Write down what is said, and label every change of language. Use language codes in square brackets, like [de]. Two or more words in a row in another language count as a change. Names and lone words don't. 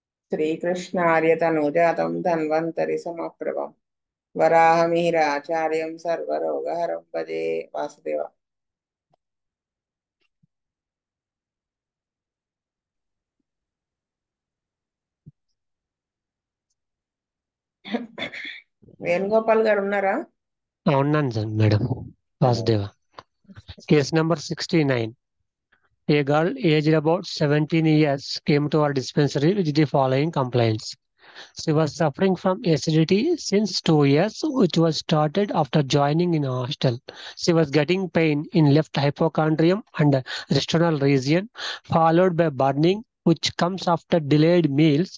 [sa] श्रीकृष्णार्यतनुजातं धन्वन्तरि समप्रभं वराहमिहिराचार्यं सर्वरोगहरं भजे वासुदेव. [te] వేణుగోపాల్ గారు ఉన్నారా? ఉన్నాను సార్ మేడం. వాసుదేవ. [en] Case number 69. A girl aged about 17 years came to our dispensary with the following complaints. She was suffering from acidity since 2 years, which was started after joining in a hostel. She was getting pain in left hypochondrium and resternal region, followed by burning, which comes after delayed meals.